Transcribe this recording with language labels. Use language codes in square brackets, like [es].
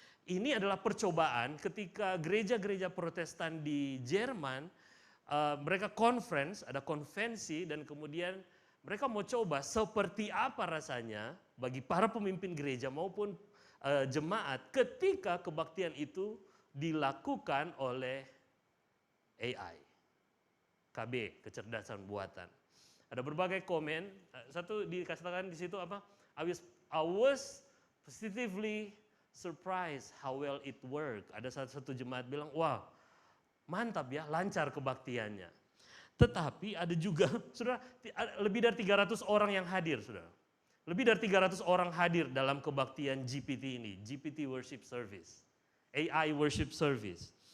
[id] Ini adalah percobaan ketika gereja-gereja Protestan di Jerman, mereka conference, ada konvensi, dan kemudian mereka mau coba seperti apa rasanya bagi para pemimpin gereja maupun jemaat ketika kebaktian itu dilakukan oleh AI, KB, kecerdasan buatan. Ada berbagai komen, satu dikatakan di situ apa? [en] I was positively surprise how well it work. [id] Ada satu jemaat bilang, wah mantap ya, lancar kebaktiannya. Tetapi ada juga, saudara, lebih dari 300 orang yang hadir, saudara. Lebih dari 300 orang hadir dalam kebaktian GPT ini, GPT Worship Service, AI Worship Service.